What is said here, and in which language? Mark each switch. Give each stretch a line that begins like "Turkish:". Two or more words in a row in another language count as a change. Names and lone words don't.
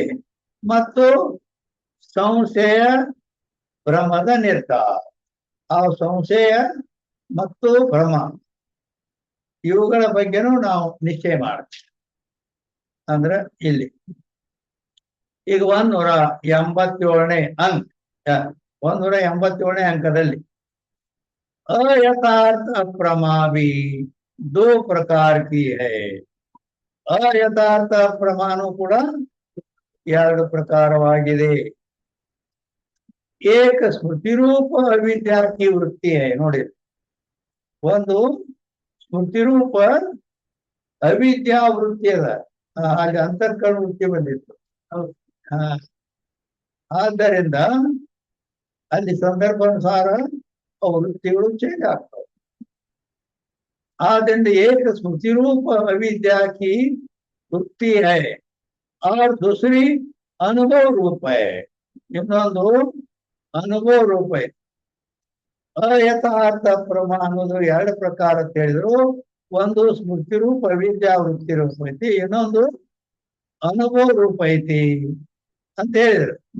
Kannada: ಮತ್ತು ಸಂಶಯ ಭ್ರಮದ ನಿರ್ಧಾರ, ಆ ಸಂಶಯ ಮತ್ತು ಭ್ರಮ ಇವುಗಳ ಬಗ್ಗೆನೂ ನಾವು ನಿಶ್ಚಯ ಮಾಡ್ತೀವಿ. ಅಂದ್ರೆ ಇಲ್ಲಿ ಈಗ 187ನೇ ಅಂಕ, 187ನೇ ಅಂಕದಲ್ಲಿ
Hindi: अयथार्थ अप्रमा भी दो प्रकार की है.
Kannada: अयथार्थ ಅಪ್ರಮಾನು ಕೂಡ ಎರಡು ಪ್ರಕಾರವಾಗಿದೆ.
Hindi: एक स्मृतिरूप अविद्यार्थी वृत्ति है.
Kannada: ನೋಡಿ, ಒಂದು ಸ್ಮೃತಿರೂಪ ಅವಿದ್ಯಾ ವೃತ್ತಿ ಅದ, ಹಾಗೆ ಅಂತರ್ಕರಣ ವೃತ್ತಿ ಬಂದಿತ್ತು. ಆದ್ದರಿಂದ ಅಲ್ಲಿ ಸಂದರ್ಭಾನುಸಾರ वृत्तिಗಳು चेंज ಆಗ್ತವೆ.
Hindi: ಆದ್ದರಿಂದ एक स्मृति रूप अविद्या की वृत्ति है और दूसरी अनुभव रूप है.
Kannada: ಇನ್ನೊಂದು ಅನುಭವ ರೂಪ है. ಅಯಥಾರ್ಥ ಪ್ರಮಾಣ ಅನ್ನೋದು ಎರಡು ಪ್ರಕಾರ ಅಂತ ಹೇಳಿದ್ರು. ಒಂದು ಸ್ಮೃತಿ ರೂಪ ಅವಿದ್ಯಾ ವೃತ್ತಿ ರೂಪ ಐತಿ, ಇನ್ನೊಂದು ಅನುಭವ ರೂಪ ಐತಿ ಅಂತ ಹೇಳಿದ್ರು.